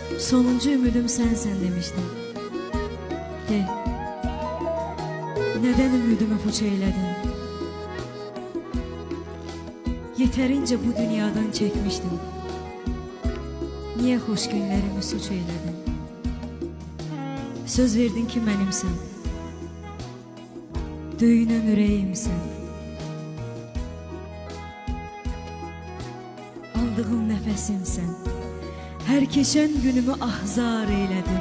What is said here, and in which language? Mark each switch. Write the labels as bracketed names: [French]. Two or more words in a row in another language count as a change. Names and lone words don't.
[Azerbaijani] Sonuncu ümidim sensən demişdim. [Turkish] De, neden ümidimi puç eyledin? Yeterince bu dünyadan çekmiştim. Niye hoş günlerimi suç eyledin? [Azerbaijani] Söz verdin ki benimsən, döyünən ürəyimsən. Aldığım nəfəsimsən, hər keçən günümü ahzar eyledin.